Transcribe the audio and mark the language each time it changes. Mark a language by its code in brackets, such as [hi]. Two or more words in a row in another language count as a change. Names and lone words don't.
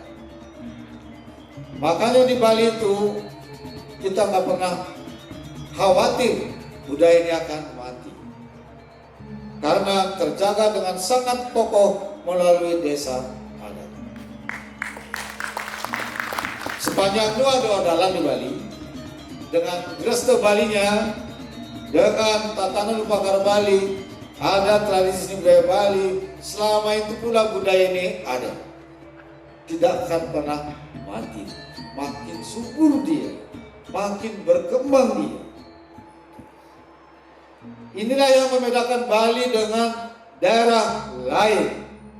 [id] Makanya di Bali itu kita nggak pernah khawatir budaya ini akan mati, karena terjaga dengan sangat kokoh melalui desa adat. Sepanjang dua dalam di Bali, dengan Greste Balinya, dengan tatanan Upakara Bali, ada tradisi budaya Bali, selama itu pula budaya ini ada, tidak akan pernah mati. Makin subur dia, makin berkembang dia. Inilah yang membedakan Bali dengan daerah lain.